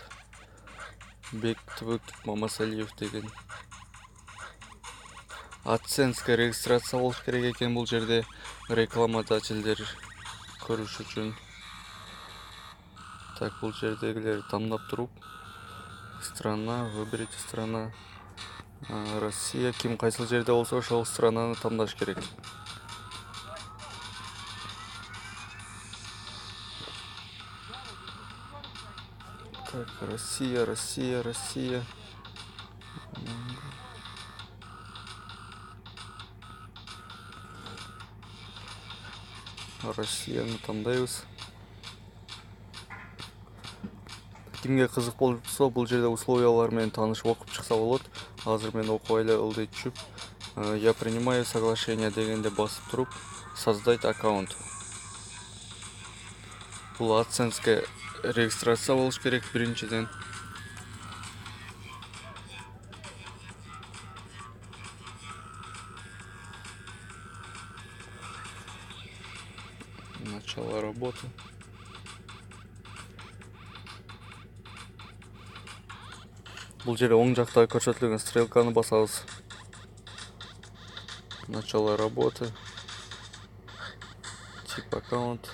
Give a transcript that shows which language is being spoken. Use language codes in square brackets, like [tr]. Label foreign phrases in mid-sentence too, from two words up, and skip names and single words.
[ky] Бектибек Мамасалиев деген. AdSense'ге регистрация болуш керек экен бул жерде рекламодателдер көрүш үчүн. Так, бул жердегилер тандап туруп, [ru] страна, выберите страна, [ky] Россия, ким кайсыл жерде болсо ошол странаны тандаш керек. Так, Россия. Россияны тандайбыз. Кимге кызык болсо, бул жерде условиялар менен таанышып окуп чыкса болот. Азыр мен окубай эле ылдый түшүп, [ru] я принимаю соглашение [ky] дегенде басып туруп, [ru] создать аккаунт. [ky] Бул AdSense'ге регистрация болуш керек биринчиден. [ru] Начало работы. [ky] Бул жерде оң жакта көрсөтүлгөн стрелканы басабыз. [ru] Начало работы. Тип аккаунт.